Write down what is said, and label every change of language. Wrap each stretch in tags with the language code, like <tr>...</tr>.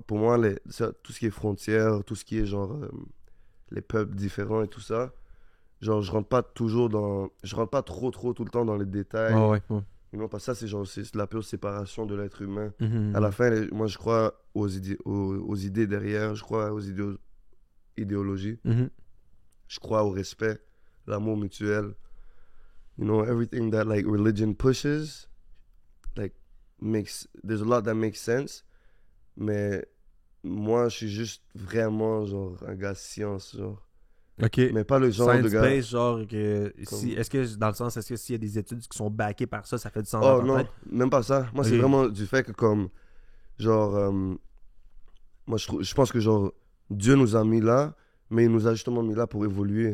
<fr>Pour moi, tout ce qui est frontières, tout ce qui est, genre, les peuples différents et tout ça, genre, je rentre pas trop tout le temps dans les détails. Ouais.</fr> <en>You know,</en> <fr>parce que ça, c'est la pure séparation de l'être humain. Mhm. À la fin, moi, je crois aux idées derrière, je crois aux idéologies, Mhm. je crois au respect, l'amour mutuel.</fr> <en>You know, everything that, like, religion pushes, like, there's a lot that makes sense.</en> <fr>Mais moi, je suis juste vraiment, genre, un gars science, genre. Ok. Mais pas le genre de gars... Science-based, genre que... Comme- Est-ce que, dans le sens, est-ce que s'il y a des études qui sont backées par ça, ça fait du sens Oh dans ta non, tête? même pas ça. Moi, c'est Ok. vraiment du fait que, comme, genre, moi, je pense que, genre, Dieu nous a mis là, mais il nous a justement mis là pour évoluer.</fr>